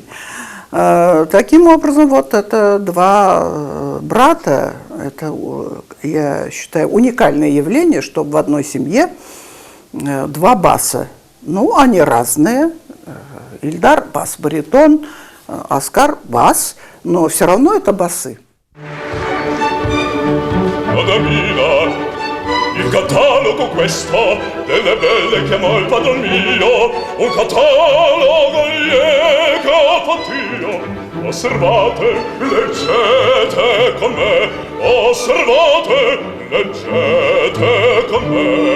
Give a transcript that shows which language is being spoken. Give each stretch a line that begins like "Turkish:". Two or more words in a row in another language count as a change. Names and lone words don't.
Russian: Таким образом, вот это два брата, это, я считаю, уникальное явление, что в одной семье два баса. Ну, они разные. Ильдар – бас-баритон, Оскар – бас, но все равно это басы.
Italian: Il catalogo questo delle belle chiamò il padron mio, un catalogo che ho fatto io. Osservate, leggete con me, osservate, leggete con me.